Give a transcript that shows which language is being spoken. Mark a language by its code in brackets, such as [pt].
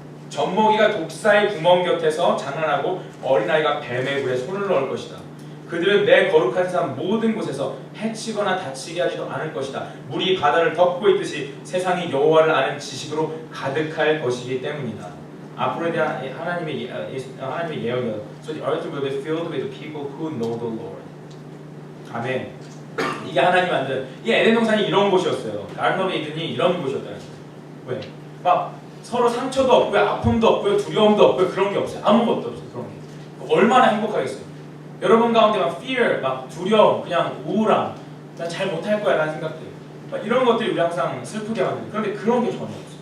[ko] 젖먹이가 독사의 구멍 곁에서 장난하고 어린아이가 뱀의 굴에 손을 넣을 것이다. 그들은 내 거룩한 산 모든 곳에서 해치거나 다치게 하지도 않을 것이다. 물이 바다를 덮고 있듯이 세상이 여호와를 아는 지식으로 가득할 것이기 때문이다. 앞으로에 대한 하나님의 예언이요. [en] So the earth will be filled with people who know the Lord. [ko] 아멘. 이게 하나님 만든 이 에덴 동산이 이런 곳이었어요. 가든 오브 이든이 이런 곳이었다는 거예요. 왜? 막 서로 상처도 없고요, 아픔도 없고요, 두려움도 없고요, 그런 게 없어요. 아무것도 없어요. 그런 게. 얼마나 행복하겠어요. 여러분 가운데 막 fear, 막 두려움, 그냥 우울함, 난 잘 못할 거야 라는 생각들, 막 이런 것들이 우리 항상 슬프게 만드는. 그런데 그런 게 전혀 없어요.